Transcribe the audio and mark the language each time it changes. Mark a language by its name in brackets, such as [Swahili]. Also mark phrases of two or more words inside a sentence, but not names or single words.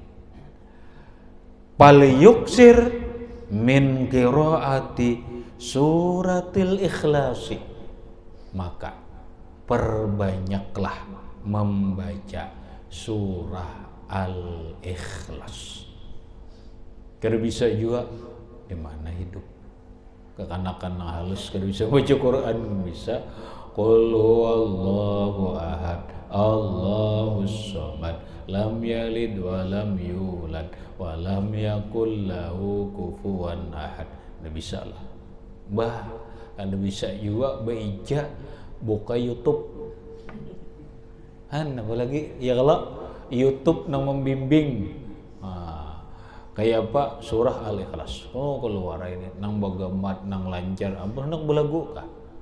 [Arabic] فليكثر من قراءة سورة الإخلاص, [Banjar] maka perbanyaklah membaca surah Al-Ikhlas. Kada bisa juga di mana hidup kekanakan halus, kada bisa baca Quran, bisa [Arabic] قل هو الله أحد الله الصمد لم يلد ولم يولد ولم يكن له كفوا أحد. [Banjar] Kada bisa lah. Kada bisa juga baca buka YouTube. Apalagi ya kalau YouTube nang membimbing. Kayak apa? Surah Al-Ikhlas. Oh, keluar ini nang bagamat nang lancar, apa nang belagu kah?